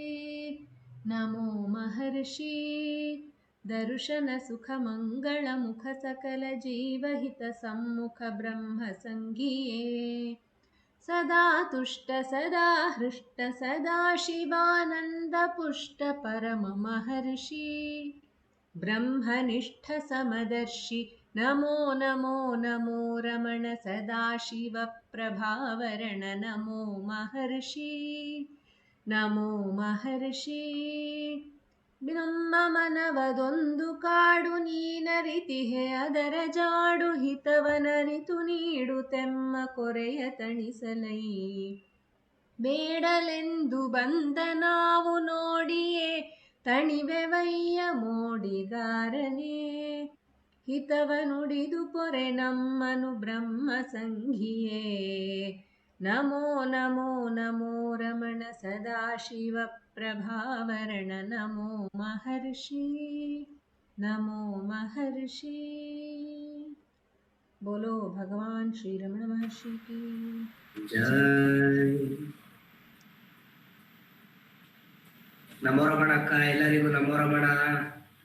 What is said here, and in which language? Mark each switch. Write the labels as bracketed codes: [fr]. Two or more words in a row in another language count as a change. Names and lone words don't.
[sa] नमो महर्षि दर्शन सुख मंगल मुख सकल जीवहित सम्मुख ब्रह्म संगिये सदा तुष्ट सदा हृष्ट सदा शिवानंद पुष्ट परम महर्षि ब्रह्मनिष्ठ समदर्शि नमो नमो नमो रमण सदाशिव प्रभावरण नमो महर्षि। नमो महर्षि [kn] ನಮ್ಮ ಮನವದೊಂದು ಕಾಡು ನೀನರಿತಿಹೆ ಅದರ ಜಾಡು ಹಿತವನರಿತು ನೀಡುತ್ತೆಮ್ಮ ಕೊರೆಯ ತಣಿಸಲೈ ಬೇಡಲೆಂದು ಬಂದ ನಾವು ನೋಡಿಯೇ ತಣಿವೆವಯ್ಯ ಮೋಡಿಗಾರನೇ ಹಿತವ ನುಡಿದು ಪೊರೆ ನಮ್ಮನು [sa] ಬ್ರಹ್ಮ ಸಂಘಿಯೇ ನಮೋ ನಮೋ ನಮೋ ರಮಣ ಸದಾಶಿವ ಪ್ರಭಾವರಣ ನಮೋ महर्षि। नमो महर्षि। [hi] बोलो भगवान श्री रमण महर्षि की [sa] जय। नमो रमण अक्का, [kn] ಎಲ್ಲರಿಗೂ [sa] ನಮೋ ರಮಣ।